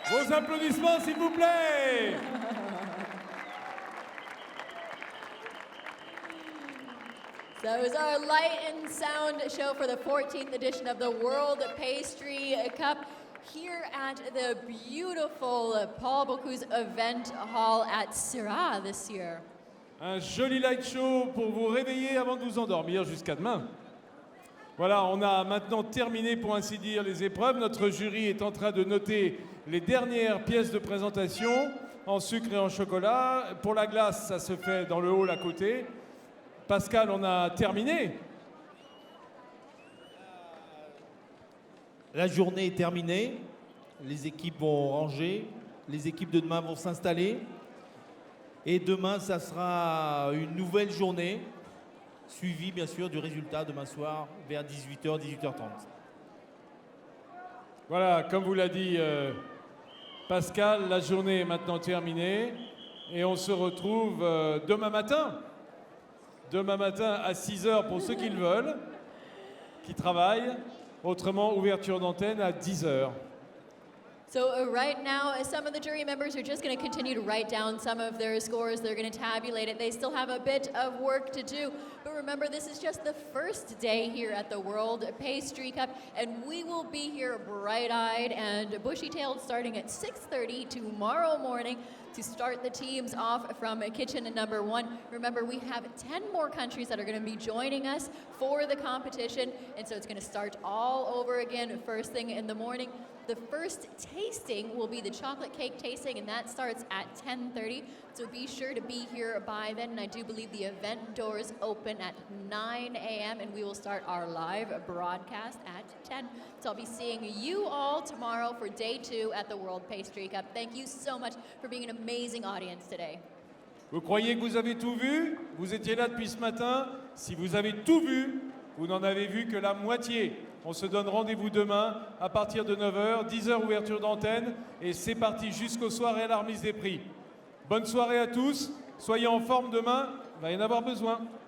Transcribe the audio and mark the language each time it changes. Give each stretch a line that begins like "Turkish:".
French: Quelques applaudissements, s'il vous plaît.
English: So it was our light and sound show for the 14th edition of the World Pastry Cup here at the beautiful Paul Bocuse Event Hall at Syrah this year.
French: Un joli light show pour vous réveiller avant de vous endormir jusqu'à demain. Voilà, on a maintenant terminé pour ainsi dire les épreuves. Notre jury est en train de noter les dernières pièces de présentation en sucre et en chocolat. Pour la glace, ça se fait dans le hall à côté. Pascal, on a terminé. La journée est terminée. Les équipes vont ranger. Les équipes de demain vont s'installer. Et demain, ça sera une nouvelle journée, suivie bien sûr du résultat demain soir vers 18h, 18h30. Voilà, comme vous l'a dit Pascal, la journée est maintenant terminée. Et on se retrouve demain matin. Demain matin à 6h pour ceux qui le veulent, qui travaillent. Autrement, ouverture d'antenne à 10h.
English: So right now, some of the jury members are just going to continue to write down some of their scores. They're going to tabulate it. They still have a bit of work to do. But remember, this is just the first day here at the World Pastry Cup, and we will be here bright-eyed and bushy-tailed starting at 6:30 tomorrow morning to start the teams off from kitchen number 1. Remember, we have 10 more countries that are going to be joining us for the competition, and so it's going to start all over again first thing in the morning. The first tasting will be the chocolate cake tasting, and that starts at 10:30. So be sure to be here by then. And I do believe the event doors open at 9 a.m. and we will start our live broadcast at 10. So I'll be seeing you all tomorrow for day 2 at the World Pastry Cup. Thank you so much for being an amazing audience today.
French: Vous croyez que vous avez tout vu? Vous étiez là depuis ce matin. Si vous avez tout vu, vous n'en avez vu que la moitié. On se donne rendez-vous demain à partir de 9h, 10h ouverture d'antenne et c'est parti jusqu'au soir et à la remise des prix. Bonne soirée à tous, soyez en forme demain, il va y en avoir besoin.